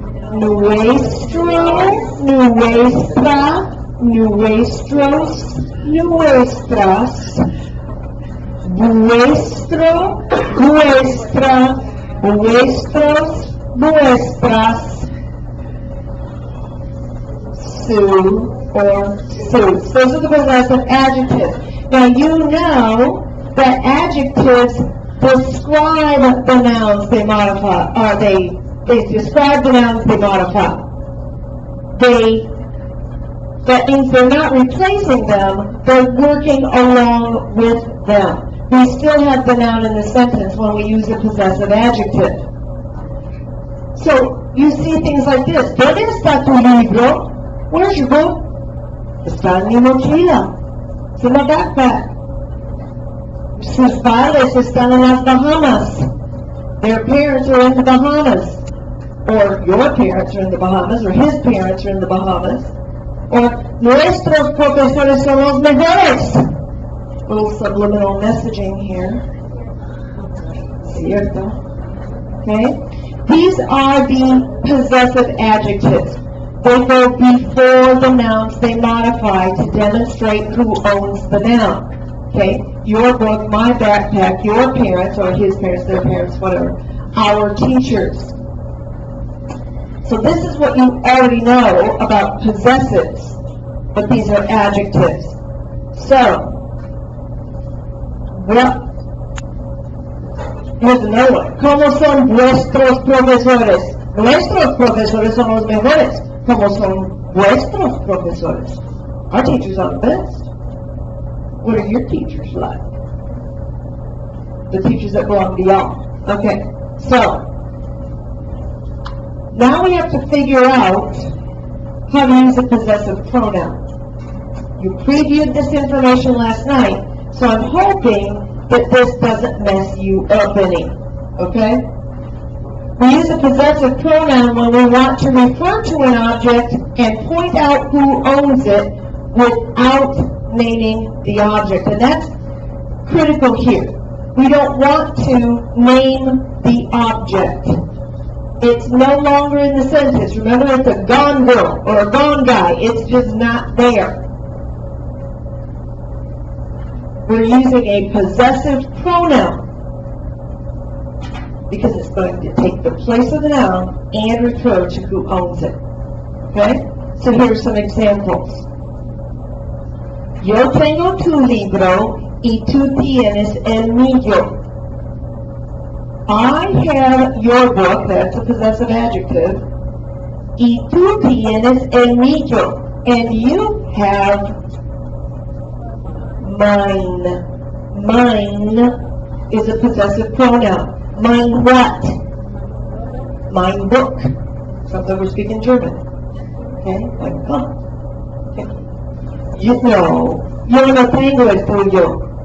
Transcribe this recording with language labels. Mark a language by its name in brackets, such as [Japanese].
[Spanish] Nuestro, nuestra, nuestros, nuestras, vuestro, vuestra, vuestros, vuestras, su or sus. [English] Those are the possessive adjectives. Now you know that adjectives describe the nouns they modify, or they describe the nouns they modify. That means they're not replacing them, they're working along with them. We still have the noun in the sentence when we use a possessive adjective. So, you see things like this. [Spanish] ¿Dónde está tu libro? [English] Where's your book? [Spanish] Está en mi mochila. [English] It's in my backpack. [Spanish] Sus padres están en las Bahamas. [English] Their parents are in the Bahamas. Or your parents are in the Bahamas, or his parents are in the Bahamas. [Spanish] Or nuestros profesores son los mejores. [English] Little subliminal messaging here. Cierto. Okay? These are the possessive adjectives. They go before the nouns they modify to demonstrate who owns the noun. Okay? Your book, my backpack, your parents, or his parents, their parents, whatever. Our teachers. So this is what you already know about possessives, but these are adjectives. So, well, here's another one. [Spanish] ¿Cómo son vuestros profesores? Nuestros profesores son los mejores. ¿Cómo son vuestros profesores? [English] Our teachers are the best. What are your teachers like? The teachers that belong to y'all. Okay, so, now we have to figure out how to use a possessive pronoun. You previewed this information last night, so I'm hoping that this doesn't mess you up any. Okay? We use a possessive pronoun when we want to refer to an object and point out who owns it without naming the object. And that's critical here. We don't want to name the object. It's no longer in the sentence. Remember, it's a gone girl or a gone guy. It's just not there. We're using a possessive pronoun because it's going to take the place of the noun and refer to who owns it. Okay? So here's some examples. [Spanish] Yo tengo tu libro y tú tienes el mío. [English] I have your book, that's a possessive adjective, [Spanish] y tú tienes el mío, [English] and you have mine. Mine is a possessive pronoun. Mine what? [German] mein Buch. [English] Something we're speaking German. Okay? [German] Mein Buch. [English] Okay. You know, [Spanish] yo no tengo el tuyo.